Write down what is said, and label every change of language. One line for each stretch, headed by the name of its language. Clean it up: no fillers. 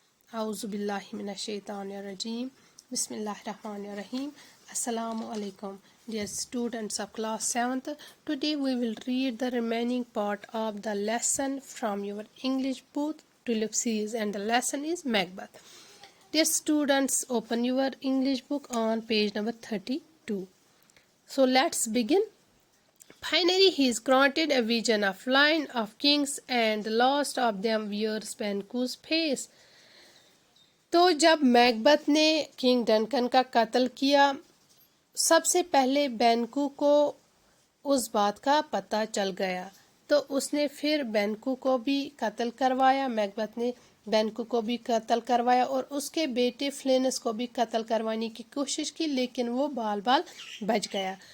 Arabic: اعوذ باللہ من الشیطان الرجیم بسم اللہ الرحمن الرحیم السلام علیکم
English: dear students of class 7th. Today we will read the remaining part of the lesson from your English book Tulip series, and the lesson is Macbeth. Dear students, open your English book on page number 32. So let's begin. Finally, he is granted a vision of line of kings, and the last of them wears Banquo's face.
Urdu: تو جب میکبت نے king Duncan کا قتل کیا، سب سے پہلے Banquo کو اس بات کا پتہ چل گیا، تو اس نے پھر بینکو کو بھی قتل کروایا. میکبت نے بینکو کو بھی قتل کروایا اور اس کے بیٹے فلینس کو بھی قتل کروانے کی کوشش کی، لیکن وہ بال بال بچ گیا.